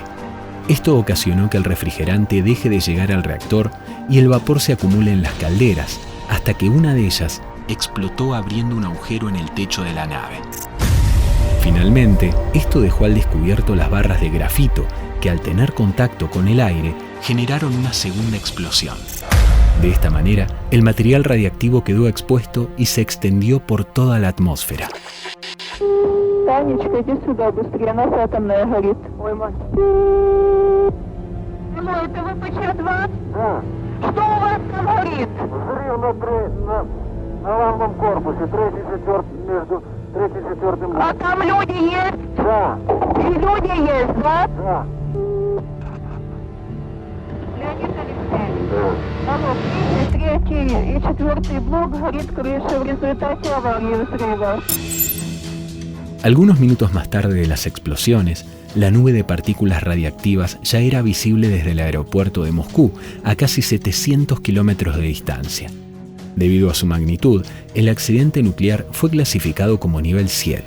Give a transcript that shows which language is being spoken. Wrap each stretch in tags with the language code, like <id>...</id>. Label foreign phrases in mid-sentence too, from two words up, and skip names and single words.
<es>Esto ocasionó que el refrigerante deje de llegar al reactor y el vapor se acumule en las calderas, hasta que una de ellas explotó abriendo un agujero en el techo de la nave. Finalmente, esto dejó al descubierto las barras de grafito, que al tener contacto con el aire, generaron una segunda explosión. De esta manera, el material radiactivo quedó expuesto y se extendió por toda la atmósfera.</es> <ru>Танечка, иди сюда, быстрее, нас атомная горит. Ой, мать. Это вы ПЧ-2? Да. Что у вас там горит? Взрыв на главном корпусе, между третьим и четвертым. А там люди есть? Да. И люди есть, да? Да. Леонид Алексеевич. Да. Алло, третий и четвертый блок горит крыша в результате аварии взрыва.</ru> <es>Algunos minutos más tarde de las explosiones, la nube de partículas radiactivas ya era visible desde el aeropuerto de Moscú, a casi 700 kilómetros de distancia. Debido a su magnitud, el accidente nuclear fue clasificado como nivel 7.</es>